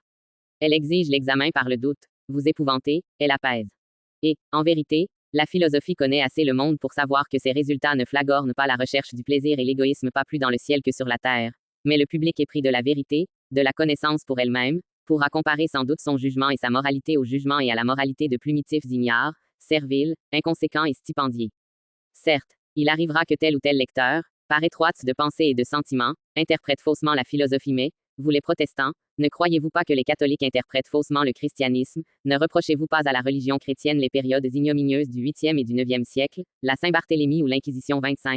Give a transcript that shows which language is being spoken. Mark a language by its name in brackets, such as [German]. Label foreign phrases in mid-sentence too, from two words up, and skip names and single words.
[French] Elle exige l'examen par le doute. Vous épouvantez, elle apaise. Et, en vérité, la philosophie connaît assez le monde pour savoir que ses résultats ne flagornent pas la recherche du plaisir et l'égoïsme pas plus dans le ciel que sur la terre. Mais le public est pris de la vérité, de la connaissance pour elle-même, pourra comparer sans doute son jugement et sa moralité au jugement et à la moralité de plumitifs ignares, serviles, inconséquents et stipendiés. Certes, il arrivera que tel ou tel lecteur, par étroite de pensée et de sentiment, interprète faussement la philosophie mais, vous les protestants, ne croyez-vous pas que les catholiques interprètent faussement le christianisme? Ne reprochez-vous pas à la religion chrétienne les périodes ignominieuses du 8e et du 9e siècle, la Saint-Barthélemy ou l'Inquisition 25?